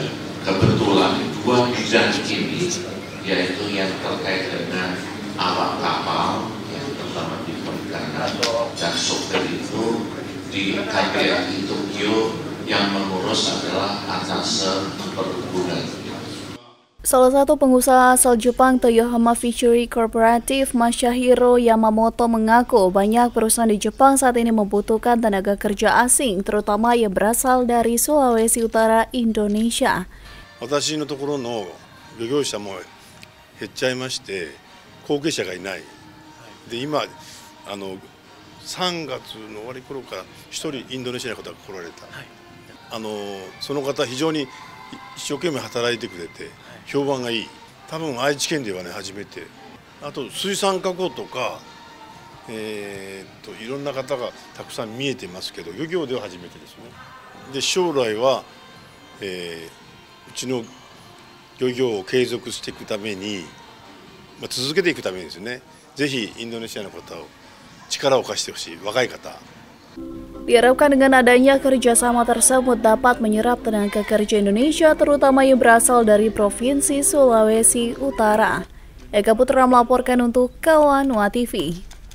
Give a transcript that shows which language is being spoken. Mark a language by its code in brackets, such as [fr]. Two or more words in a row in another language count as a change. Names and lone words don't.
[id] Kebetulan 2 bidang ini, yaitu yang terkait dengan awak kapal, yang terutama di perikanan, dan sopir itu di KBRI Tokyo, yang mengurus adalah atasé perhubungan. Salah satu pengusaha asal Jepang Toyohama Fishery Cooperative Masahiro Yamamoto mengaku banyak perusahaan di Jepang saat ini membutuhkan tenaga kerja asing, terutama yang berasal dari Sulawesi Utara, Indonesia. [ja] 私のところの漁業者も減っちゃいまして、後継者がいない。で今3月の終わり頃から1人インドネシアの方が来られた、その方非常に一生懸命働いてくれて評判がいい。多分愛知県ではね初めて。あと水産加工とか、いろんな方がたくさん見えてますけど、漁業では初めてですね。で将来は、うちの漁業を継続していくために、続けていくためにですね、ぜひインドネシアの方を力を貸してほしい、若い方。 [id] Diharapkan dengan adanya kerjasama tersebut dapat menyerap tenaga kerja Indonesia, terutama yang berasal dari Provinsi Sulawesi Utara. Eka Putra melaporkan untuk Kawan Wa TV.